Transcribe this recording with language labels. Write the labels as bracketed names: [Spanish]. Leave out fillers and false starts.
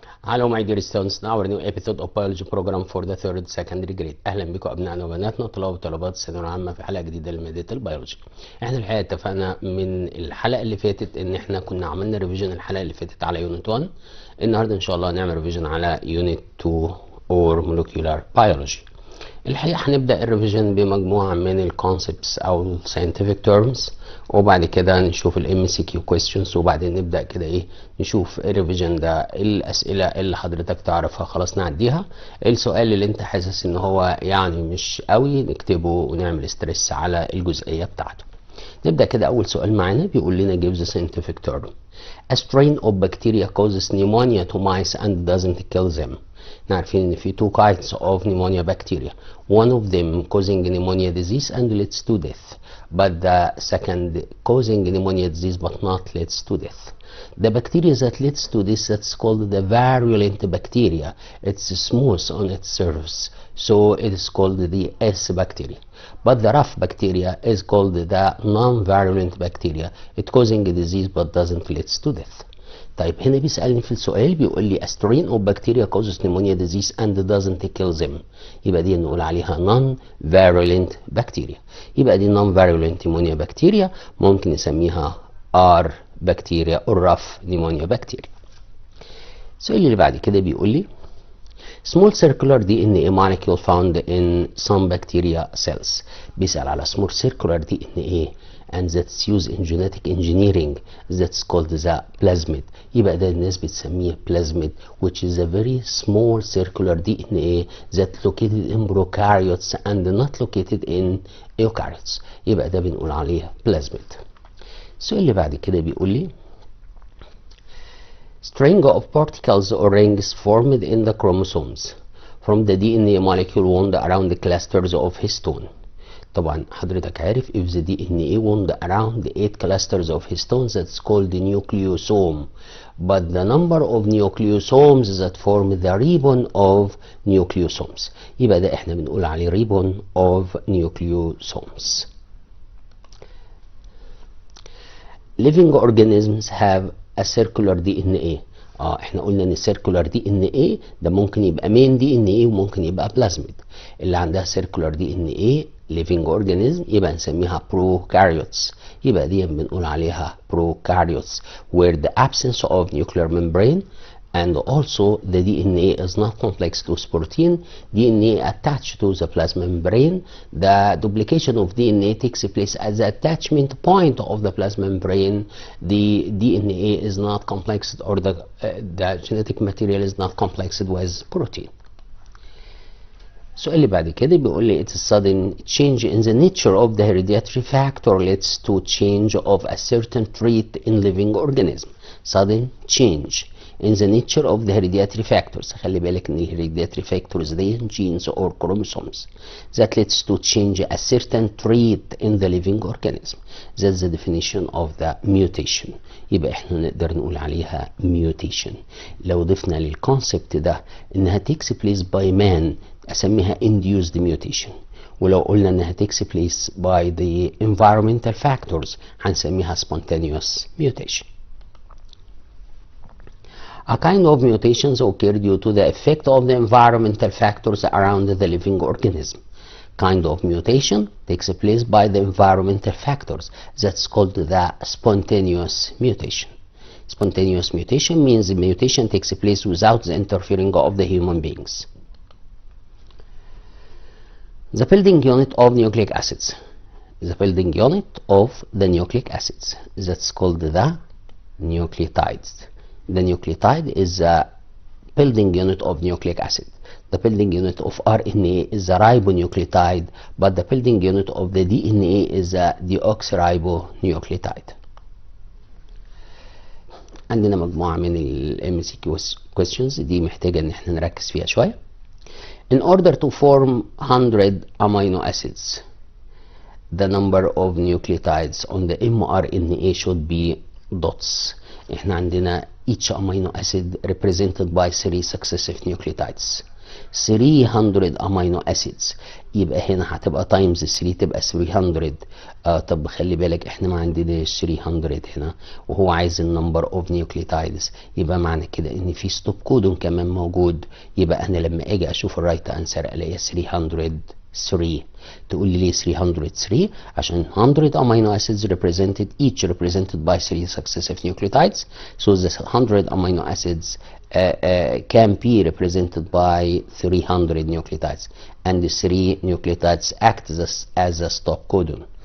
[English] Hello my dear students, now our new episode of biology program for the third secondary grade. [Arabic] اهلا بكم ابنائنا وبناتنا طلاب وطالبات الثانويه العامه في حلقه جديده لماده البيولوجي. احنا الحقيقه اتفقنا من الحلقه اللي فاتت ان احنا كنا عملنا ريفيجن الحلقه اللي فاتت على يونت 1. النهارده ان شاء الله هنعمل ريفيجن على يونت 2 [English] or molecular biology. [Arabic] الحقيقه هنبدا الريفيجن بمجموعه من الكونسبتس او الساينتفك تيرمز، وبعد كده نشوف الام سي كيو كويستشنز، وبعدين نبدا كده نشوف الريفيجن ده الاسئله اللي حضرتك تعرفها خلاص نعديها، السؤال اللي انت حاسس ان هو يعني مش قوي نكتبه ونعمل ستريس على الجزئيه بتاعته. نبدا كده. اول سؤال معانا بيقول لنا [English] give the scientific term. A strain of bacteria causes pneumonia to mice and doesn't kill them. [Arabic] احنا عارفين ان في [English] two kinds of pneumonia bacteria. One of them causing pneumonia disease and leads to death, but the second causing pneumonia disease but not leads to death. The bacteria that leads to this, that's called the virulent bacteria. It's smooth on its surface, so it is called the S bacteria. But the rough bacteria is called the non-virulent bacteria. It causing a disease but doesn't lead to death. [Arabic] طيب هنا بيسألني في السؤال بيقول لي [English] a strain of bacteria causes pneumonia disease and doesn't kill them. [Arabic] يبقى دي نقول عليها [English] non-virulent bacteria. [Arabic] يبقى دي [English] non-virulent pneumonia bacteria [Arabic] ممكن نسميها [English] R bacteria or rough pneumonia bacteria. [Arabic] السؤال اللي بعد كده بيقول لي [English] small circular DNA molecule found in some bacteria cells. [Arabic] بيسأل على [English] small circular DNA and that's used in genetic engineering, that's called the plasmid. [Arabic] يبقى ده الناس بتسميه [English] plasmid, which is a very small circular DNA that located in prokaryotes and not located in eukaryotes. [Arabic] يبقى ده بنقول عليه plasmid. [English] السؤال اللي بعد كده بيقول لي string of particles or rings formed in the chromosomes from the DNA molecule wound around the clusters of histone. [Arabic] طبعا حضرتك عارف [English] if the DNA wound around 8 clusters of histones, that's called the nucleosome, but the number of nucleosomes that form the ribbon of nucleosomes. [Arabic] يبقى ده احنا بنقول عليه ribbon of nucleosomes. [English] Living organisms have a circular DNA. [Arabic] احنا قلنا ان circular DNA ده ممكن يبقى main DNA وممكن يبقى plasmid. اللي عندها [English] circular DNA living organism [Arabic] يبقى نسميها [English] prokaryotes. [Arabic] يبقى دي بنقول عليها [English] prokaryotes where the absence of nuclear membrane and also the DNA is not complexed with protein. DNA attached to the plasma membrane. The duplication of DNA takes place at the attachment point of the plasma membrane. The DNA is not complexed, or the genetic material is not complexed with protein. [Arabic] السؤال اللي بعد كده بيقول لي [English] it's a sudden change in the nature of the hereditary factor leads to change of a certain trait in living organism. Sudden change in the nature of the hereditary factors. [Arabic] خلي بالك ان [English] hereditary factors دي genes or chromosomes that leads to change a certain trait in the living organism. That's the definition of the mutation. [Arabic] يبقى احنا نقدر نقول عليها mutation. لو ضفنا للكونسبت ده انها [English] takes place by man [Arabic] اسميها [English] induced mutation، [Arabic] ولو قلنا انها [English] takes place by the environmental factors [Arabic] هنسميها [English] spontaneous mutation. A kind of mutations occur due to the effect of the environmental factors around the living organism. Kind of mutation takes place by the environmental factors. That's called the spontaneous mutation. Spontaneous mutation means the mutation takes place without the interfering of the human beings. The building unit of nucleic acids. The building unit of the nucleic acids. That's called the nucleotides. The nucleotide is the building unit of nucleic acid. The building unit of RNA is the ribonucleotide, but the building unit of the DNA is the deoxyribonucleotide. [Arabic] عندنا مجموعة من ال MCQ questions دي محتاجة ان احنا نركز فيها شوية. [English] In order to form 100 amino acids, the number of nucleotides on the mRNA should be dots. [Arabic] احنا عندنا [English] each amino acid represented by 3 successive nucleotides. [Arabic] 300 امينو اسيدز، يبقى هنا هتبقى تايمز 3 تبقى 300. طب خلي بالك احنا ما عندناش 300 هنا، وهو عايز النمبر اوف نيوكليوتايدز، يبقى معنى كده ان في ستوب كودون كمان موجود. يبقى انا لما اجي اشوف الرايت انسر الاقي 303. تقول لي ليه 303؟ عشان [English] 100 amino acids represented each represented by 3 successive nucleotides, so the 100 amino acids can be represented by 300 nucleotides, and the 3 nucleotides act as a stop codon.